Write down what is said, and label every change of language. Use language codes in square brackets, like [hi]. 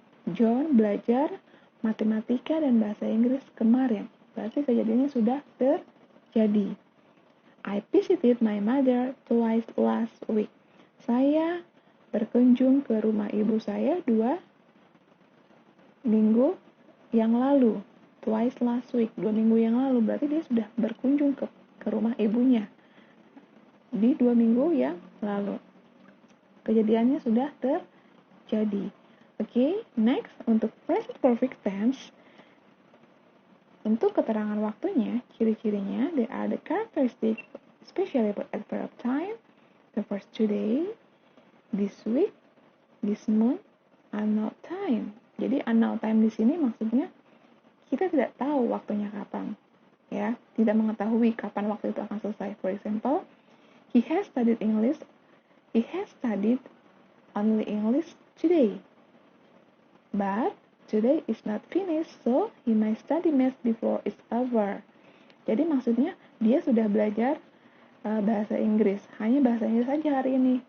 [id] John belajar matematika dan bahasa Inggris kemarin. Berarti kejadiannya sudah terjadi. [en] I visited my mother twice last week. [id] Saya berkunjung ke rumah ibu saya 2 minggu yang lalu. [en] Twice last week, [id] 2 minggu yang lalu. Berarti dia sudah berkunjung ke rumah ibunya di 2 minggu yang lalu. Kejadiannya sudah terjadi. Oke, next untuk present perfect tense. Untuk keterangan waktunya, ciri-cirinya, [en] there are the characteristics, especially about adverb of time, the first today, this week, this month, unknown time. [id] Jadi [en] unknown time [id] di sini maksudnya kita tidak tahu waktunya kapan, ya, tidak mengetahui kapan waktu itu akan selesai. [en] For example, he has studied English. He has studied only English today. But today is not finished, so he might study math before it's over. [id] Jadi maksudnya dia sudah belajar bahasa Inggris, hanya bahasa Inggris saja hari ini.